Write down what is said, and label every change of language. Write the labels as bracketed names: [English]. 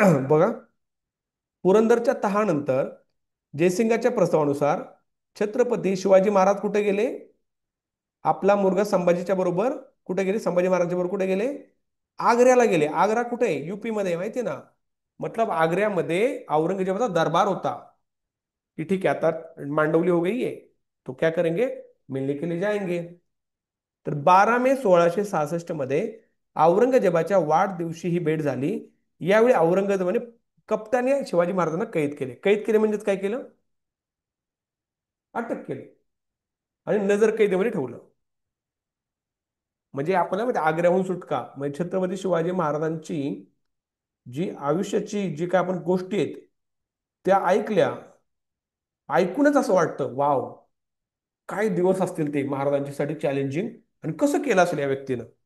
[Marathi] बघा, पुरंदरच्या तहानंतर जयसिंगाच्या प्रस्तावानुसार छत्रपती शिवाजी महाराज कुठे गेले, आपला मुलगा संभाजीच्या बरोबर कुठे गेले, संभाजी महाराजांच्या बरोबर कुठे गेले, आग्र्याला गेले. आग्रा कुठे आहे? युपी मध्ये आहे, माहिती आहे ना. [Hindi] मतलब [Marathi] आग्र्यामध्ये औरंगजेबाचा दरबार होता [Hindi] कि ठीक है आता मांडवली हो गई है, तो क्या करेंगे, मिलने के लिए जाएंगे. [Marathi] तर 12 मे 1666 मध्ये औरंगजेबाच्या वाढदिवशी ही भेट झाली. यावेळी औरंगजेबाने कप्ताने शिवाजी महाराजांना कैद केले. कैद केले म्हणजेच काय केलं? अटक केली आणि नजर कैदेमध्ये ठेवलं. म्हणजे आपल्याला माहिती आग्र्याहून सुटका म्हणजे छत्रपती शिवाजी महाराजांची जी आयुष्याची जी काय आपण गोष्टी आहेत त्या ऐकल्या, ऐकूनच असं वाटतं वाव, काय दिवस असतील ते महाराजांच्यासाठी चॅलेंजिंग, आणि कसं केलं असेल या व्यक्तीनं.